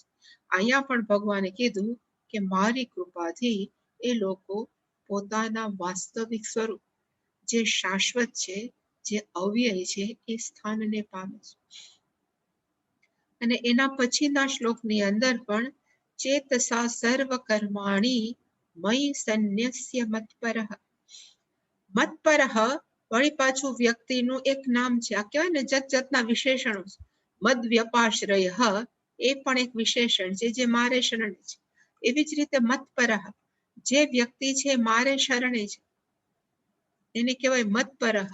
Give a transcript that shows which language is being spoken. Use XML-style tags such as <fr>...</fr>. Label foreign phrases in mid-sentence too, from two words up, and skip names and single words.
<gu>અહીંયા પણ ભગવાને કીધું કે મારી કૃપાથી એ લોકો પોતાના વાસ્તવિક સ્વરૂપ, જે શાશ્વત છે, જે અવ્યય છે, એ સ્થાનને પામે છે. અને એના પછીના શ્લોકની અંદર પણ</gu> <sa>चेतसा सर्वकर्माणि मयि सन्न्यस्य मत्परः।</sa> <gu>મતપરહ વળી પાછું વ્યક્તિનું એક નામ છે. આ કહેવાય ને જત જતના વિશેષણો છે. મદ વ્યપાશ્રય એ પણ એક વિશેષણ છે જે મારે શરણે છે. એવી જ રીતે મતપરહ જે વ્યક્તિ છે મારે શરણે છે એને કહેવાય મતપરહ.</gu>